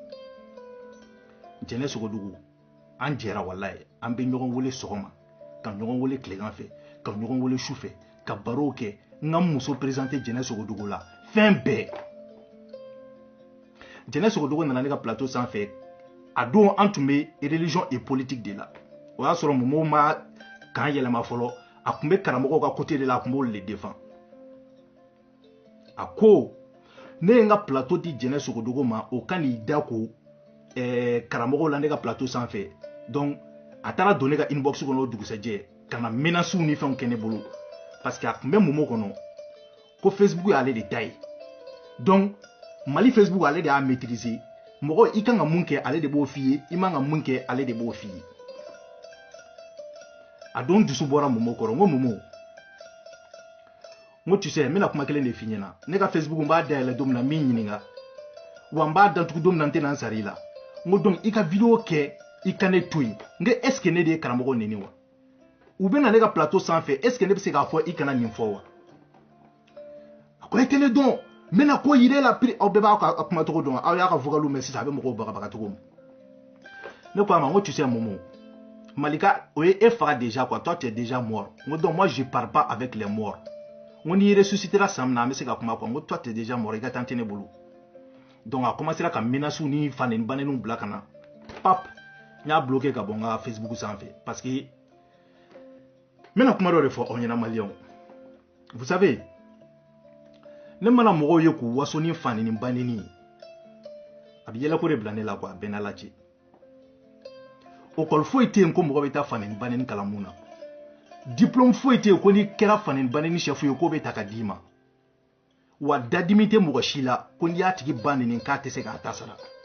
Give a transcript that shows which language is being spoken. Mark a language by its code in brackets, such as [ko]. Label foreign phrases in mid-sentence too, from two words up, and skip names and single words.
[bm] Jɛnɛ Sogodogo an jɛra walayi an bɛ ɲɔgɔn wele sɔgɔma ka ɲɔgɔn wele tilegan fɛ ka ɲɔgɔn wele su fɛ ka barow kɛ n ka muso présenté Jɛnɛ Sogodogo la fɛn bɛɛ. Jɛnɛ Sogodogo nana ne ka plateau sanfɛ a don an tun bɛ [fr] religion et politique [bm] de la o y'a sɔrɔ mɔmɔw ma kan yɛlɛma fɔlɔ a tun bɛ karamɔgɔw ka côté de la a tun b'olu le défend a ko ne ye n ka plateau di Jɛnɛ Sogodogo ma o ka n'i da ko karamɔgɔw la ne ka plateau sanfɛ donc a taara don ne ka inbox kɔnɔ o dugusɛjɛ ka na menaces ni fɛnw kɛ ne bolo parce que a tun bɛ mɔmɔ kɔnɔ ko Facebook y'ale de ta ye donc Mali Facebook ale de y'a maîtriser mɔgɔ i kan ka mun kɛ ale de b'o f'i ye i man ka mun kɛ ale de b'o f'i ye a don dusu bɔra mɔmɔ kɔrɔ n ko mɔmɔ n ko [fr] tu sais [bm] n bɛna kuma kelen de f'i ɲɛna ne ka Facebook n b'a dayɛlɛ don min na n b'i ɲininka wa n b'a datugu don min na n tɛna n sara i la n ko donc i ka video kɛ i ka ne to yen n ko [fr] est ce que [bm] ne de ye karamɔgɔ neni wa u bɛ na ne ka plateau sanfɛ [fr] est ce que [bm] ne bɛ se k'a fɔ i kana nin fɔ wa a ko e tɛ ne dɔn n bɛna ko yir'e la piri aw bɛɛ b'a ka kuma cogo dɔn aw y'a ka vocal mɛn sisan a bɛ mɔgɔw bagabaga cogo min ne ko a ma n ko [fr] tu sais [bm] Momo Malika o ye e faga [fr] déjà quoi toi tu es déjà mort [bm] n ko [fr] donc moi je parle pas avec les morts [bm] n ko n'i ressuscitera san min na an bɛ se ka kuma quoi n ko [fr] toi tu es déjà mort [bm] i ka taa tɛ ne bolo donc a commencera ka menaces ni faneni baneniw bila ka na pap n y'a bloqué ka bɔ n ka Facebook sanfɛ parce que n bɛna kuma dɔ de fɔ aw ɲɛna maliyɛnw [fr] vous savez [bm] ne mana mɔgɔw ye k'u waso ni faneni baneni a bɛ yɛlɛko de bila ne la quoi a bɛɛ n'ala cɛ école foyi tɛ yen ko mɔgɔ bɛ taa faneni baneni kalan mun na diplôme foyi tɛ yen ko n'i kɛra faneni baneni chef ye k'o bɛ ta ka d'i ma wa dadimi tɛ mɔgɔ si la ko n'i y'a tigi ba neni k'a tɛ se k'a ta sara